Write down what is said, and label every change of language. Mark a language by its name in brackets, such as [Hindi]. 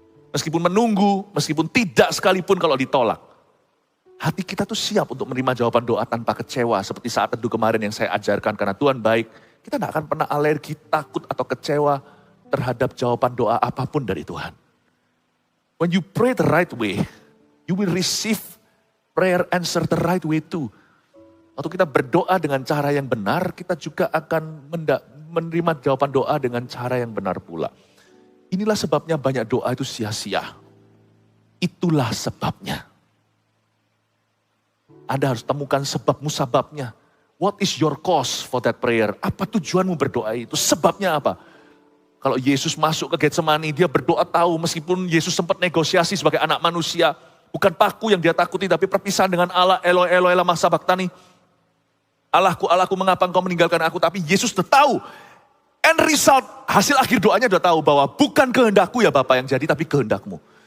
[Indonesian] Meskipun menunggu, meskipun tidak sekalipun kalau ditolak. Hati kita tuh siap untuk menerima jawaban doa tanpa kecewa. Seperti saat teduh kemarin yang saya ajarkan. Karena Tuhan baik. Kita tidak akan pernah alergi, takut atau kecewa terhadap jawaban doa apapun dari Tuhan. [English] When you pray the right way, you will receive prayer answer the right way too. [Indonesian] Waktu kita berdoa dengan cara yang benar, kita juga akan menerima jawaban doa dengan cara yang benar pula. Inilah sebabnya banyak doa itu sia-sia. Itulah sebabnya. Anda harus temukan sebab musababnya. [English] What is your cause for that prayer? [Indonesian] Apa tujuanmu berdoa itu? Sebabnya apa? Kalau Yesus masuk ke Getsemani, dia berdoa tahu meskipun Yesus sempat negosiasi sebagai anak manusia. Bukan paku yang dia takuti, tapi perpisahan dengan Allah. [Aramaic] Eloi, Eloi, lama sabachthani. [Indonesian] Allahku, Allahku, mengapa engkau meninggalkan aku? Tapi Yesus sudah tahu. [English] End result, [Indonesian] hasil akhir doanya sudah tahu bahwa bukan kehendakku ya Bapa yang jadi, tapi kehendakmu.